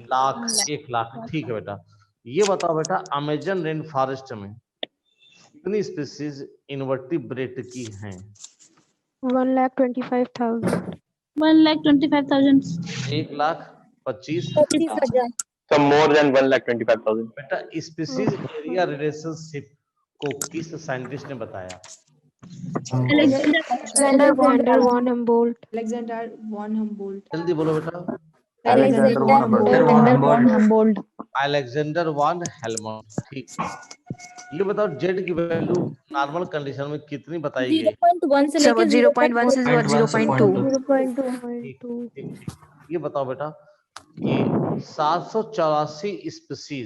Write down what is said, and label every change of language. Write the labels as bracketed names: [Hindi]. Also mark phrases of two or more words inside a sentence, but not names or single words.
[Hindi] 1 लाख। ठीक है बेटा। ये बताओ बेटा अमेजन रेन फॉरेस्ट में कितनी [English] species invertebrate [Hindi] की हैं? 1,25,000. 1,25,000. 1,25,000। [English] So more than 1,25,000. [Hindi] बेटा [English] species area relationship [Hindi] को किस साइंटिस्ट ने बताया? Alexander von Humboldt. Alexander von Humboldt. जल्दी बोलो बेटा। अलेक्जेंडर वन Humboldt. अलेक्जेंडर वन हेलमोट। ठीक। ये बताओ जेड की वैल्यू [English] normal condition [Hindi] में कितनी बताई गई? 0.1 से लेकर 0.1 से 0.2. 0.2. ठीक। ये बताओ बेटा ये 784 स्पीसीज